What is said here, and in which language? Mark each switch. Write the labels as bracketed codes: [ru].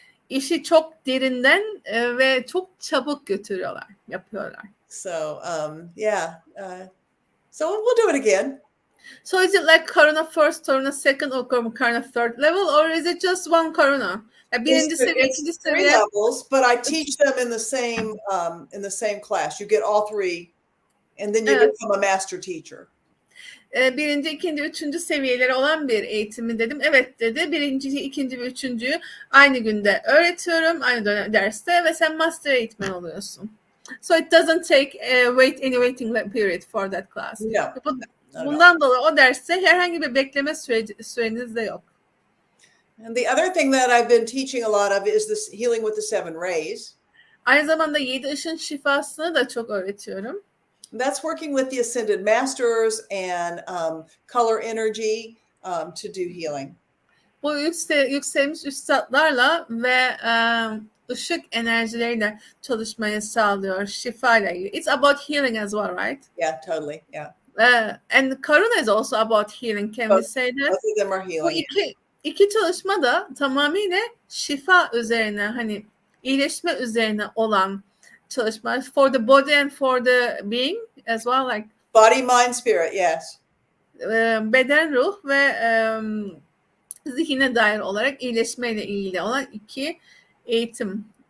[tr] İşi çok derinden ve çok çabuk yapıyorlar. [en] So yeah, So we'll do it again. So is it like Karuna first, Karuna second, or Karuna third level, or is it just one Karuna? [tr] Birinci seviye, ikinci [en] It's three [tr] seviye. [en] levels, but I teach them in the same class. You get all three, and then you [tr] Evet. [en] become a master teacher. [tr] Birinci, ikinci, üçüncü seviyeleri olan bir eğitimi dedim. Evet dedi. Birinci, ikinci ve üçüncüyü aynı günde öğretiyorum. Aynı dönem derste ve sen master eğitmen oluyorsun. [en] So it doesn't take any waiting period for that class. No. [tr] Bundan dolayı o derste herhangi bir bekleme süreniz de yok. [en] And the other thing that I've been teaching a lot of is this healing with the seven rays. [tr] Aynı zamanda 7 ışın şifasını da çok öğretiyorum. [en] That's working with the ascended masters and color energy to do healing. [tr] Bu yükselmiş üstadlarla ve ışık enerjileriyle çalışmayı sağlıyor, şifayla ilgili. [en] It's about healing as well, right? Yeah, totally. Yeah. And Karuna is also about healing. Can we say that? Both of them are [tr] Bu [en] healing. [tr] iki çalışma da tamamıyla şifa üzerine, hani iyileşme üzerine olan çalışma. [en] For the body and for the being as well, like Body, mind, spirit, yes. [tr] Beden, ruh ve zihine dair olarak iyileşmeyle ilgili olan iki eğitim.